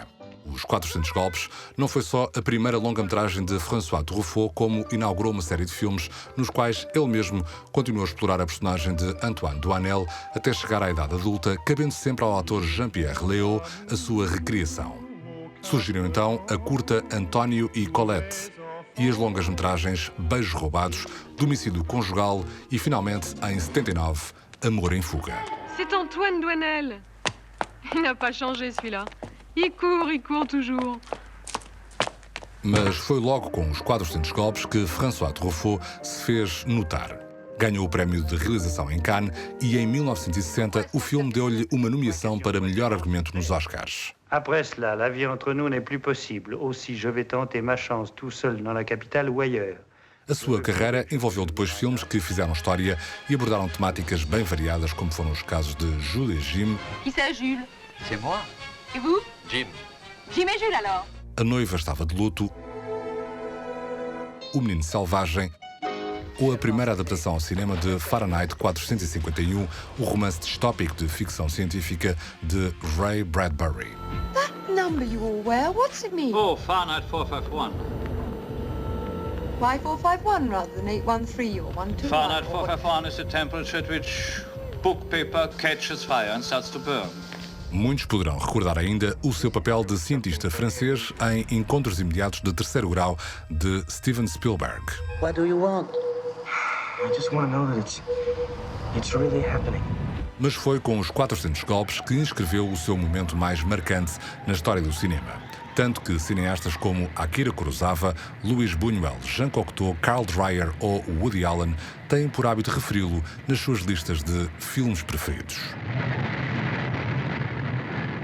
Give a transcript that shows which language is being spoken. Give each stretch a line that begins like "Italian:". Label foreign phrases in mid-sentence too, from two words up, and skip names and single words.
Portuguese: Os 400 Golpes não foi só a primeira longa-metragem de François Truffaut, como inaugurou uma série de filmes nos quais ele mesmo continuou a explorar a personagem de Antoine Doinel até chegar à idade adulta, cabendo sempre ao ator Jean-Pierre Léaud a sua recriação. Surgiram então a curta António e Colette e as longas-metragens Beijos Roubados, Domicílio Conjugal e, finalmente, em 79, Amor em Fuga.
French: C'est Antoine Doinel. Il n'a pas changé celui-là. Il court toujours.
Portuguese: Mas foi logo com os 400 golpes que François Truffaut se fez notar. Ganhou o prémio de realização em Cannes e, em 1960, o filme deu-lhe uma nomeação para melhor argumento nos Oscars.
French: Après cela, la vie entre nous n'est plus possible. Aussi, je vais tenter ma chance tout seul dans la capitale ou ailleurs.
Portuguese: A sua carreira envolveu depois filmes que fizeram história e abordaram temáticas bem variadas, como foram os casos de Jules et Jim.
French: Qui c'est, Jules? C'est moi. Et vous? Jim. Jim et Jules, alors?
Portuguese: A Noiva Estava de Luto, O Menino Selvagem ou a primeira adaptação ao cinema de Fahrenheit 451, o romance distópico de ficção científica de Ray Bradbury.
English: That number you all wear, what's it mean? Oh, Fahrenheit 451. Why 451 rather than 813 or 121? Fahrenheit 451 is the temperature at which book paper catches fire and starts to burn.
Portuguese: Muitos poderão recordar ainda o seu papel de cientista francês em Encontros Imediatos de Terceiro Grau de Steven Spielberg.
English: What do you want? I just want to know that it's really happening.
Portuguese: Mas foi com os 400 golpes que inscreveu o seu momento mais marcante na história do cinema. Tanto que cineastas como Akira Kurosawa, Luis Buñuel, Jean Cocteau, Carl Dreyer ou Woody Allen têm por hábito referi-lo nas suas listas de filmes preferidos.